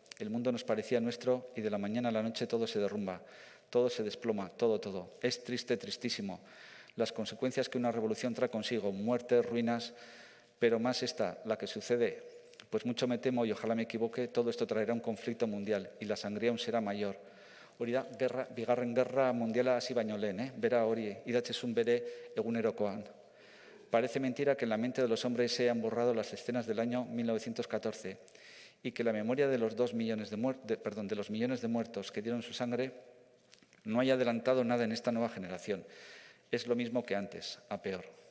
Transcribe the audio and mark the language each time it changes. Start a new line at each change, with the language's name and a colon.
Spanish: El mundo nos parecía nuestro y de la mañana a la noche todo se derrumba. Todo se desploma, todo. Es triste, tristísimo. Las consecuencias que una revolución trae consigo, muertes, ruinas, pero más esta, la que sucede, pues mucho me temo y ojalá me equivoque, todo esto traerá un conflicto mundial y la sangría aún será mayor.
Basque: Hori da, bigarren gerra mundiala hasi baino lehen, bera hori idatzezun bere egunerokoan.
Spanish: Parece mentira que en la mente de los hombres se hayan borrado las escenas del año 1914 y que la memoria de los millones de muertos que dieron su sangre no haya adelantado nada en esta nueva generación. Es lo mismo que antes, a peor.